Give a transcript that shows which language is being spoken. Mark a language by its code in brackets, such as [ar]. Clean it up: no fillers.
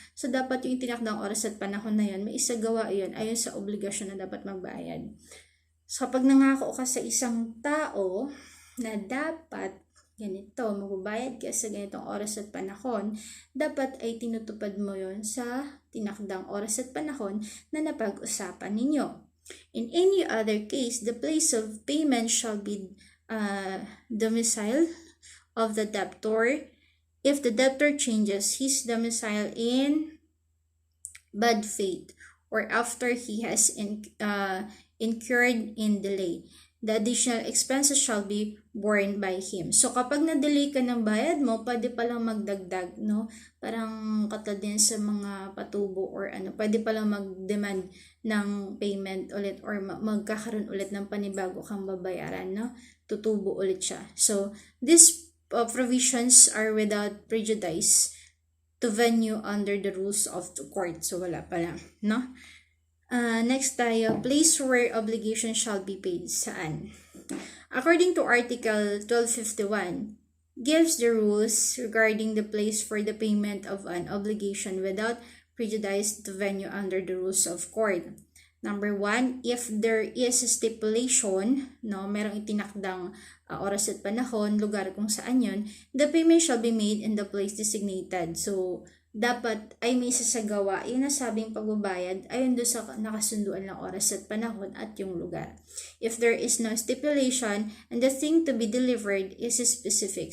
[tl] So, dapat yung itinakdang oras at panahon na yun, may isagawa yun ayon sa obligasyon na dapat magbayad. So, kapag nangako ka sa isang tao na dapat ganito, magbabayad ka sa ganitong oras at panahon, dapat ay tinutupad mo yon sa tinakdang oras at panahon na napag-usapan ninyo. [en] In any other case, the place of payment shall be domicile of the debtor if the debtor changes his domicile in bad faith or after he has incurred in delay. The additional expenses shall be borne by him. [tl] So, kapag na-delay ka ng bayad mo, pwede palang magdagdag, no? Parang katulad din sa mga patubo or ano, pwede palang mag-demand ng payment ulit or magkakaroon ulit ng panibago kang babayaran, no? Tutubo ulit siya. [en] So, these provisions are without prejudice to venue under the rules of the court. [tl] So, wala pala, no? Next tayo, [en] place where obligation shall be paid. [tl] Saan? [en] According to Article 1251, gives the rules regarding the place for the payment of an obligation without prejudice to venue under the rules of court. Number 1, if there is a stipulation, no, [tl] merong itinakdang oras at panahon, lugar kung saan yun, [en] the payment shall be made in the place designated. [tl] So, dapat ay may sasagawa yung nasabing pagbabayad ayon doon sa nakasunduan ng oras at panahon at yung lugar. [en] If there is no stipulation and the thing to be delivered is specific.